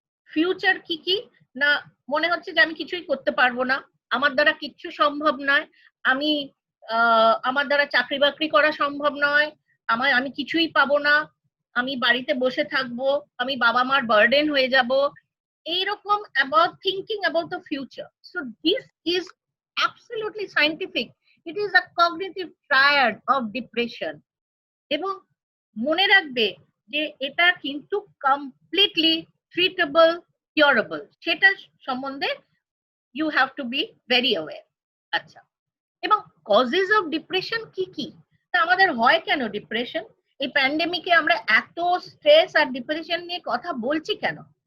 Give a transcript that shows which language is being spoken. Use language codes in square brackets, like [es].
[bn] Future কি কি না, মনে হচ্ছে যে আমি কিছুই করতে পারবো না, আমার দ্বারা কিচ্ছু সম্ভব নয়, আমি আমার দ্বারা চাকরি বাকরি করা সম্ভব নয়, আমি কিছুই পাবো না, আমি বাড়িতে বসে থাকবো, আমি বাবা মার বার্ডেন হয়ে যাব, এইরকম [en] about thinking about the future. So this is absolutely scientific. It is a cognitive triad of depression. [bn] এবং মনে রাখবে যে এটা কিন্তু কমপ্লিটলি ট্রিটেবল, কিউরেবল, সেটা সম্বন্ধে [en] you have to be very aware. [bn] আচ্ছা, এবং কজেস অফ ডিপ্রেশন কি কি, তা আমাদের হয় কেন ডিপ্রেশন? এই প্যান্ডেমিকে আমরা এত স্ট্রেস আর ডিপ্রেশন নিয়ে কথা বলছি কেন?